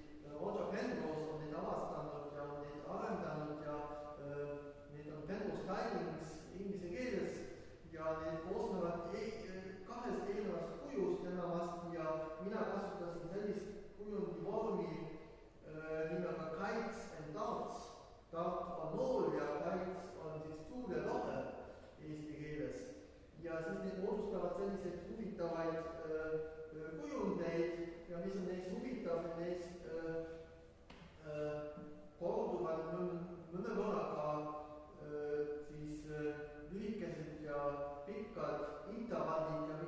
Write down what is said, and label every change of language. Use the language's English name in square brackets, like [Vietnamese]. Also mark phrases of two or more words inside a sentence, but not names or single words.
[Estonian] Roger Penrose on neid avastanud ja on neid arendanud ja need on [English] Penrose tilings [Estonian] inglise keeles ja need koosnevad kahest erinevast kujust enamasti ja mina kasutasin sellist kujundi vormi nimega [English] kites and darts. [Estonian] Dart on nool ja kites on siis tuulelohe eesti keeles. Ja siis need moodustavad selliseid huvitavaid kujundeid ja mis on neist huvitav, neist korduvad mõne korraga siis lühikesed ja pikad intervallid ja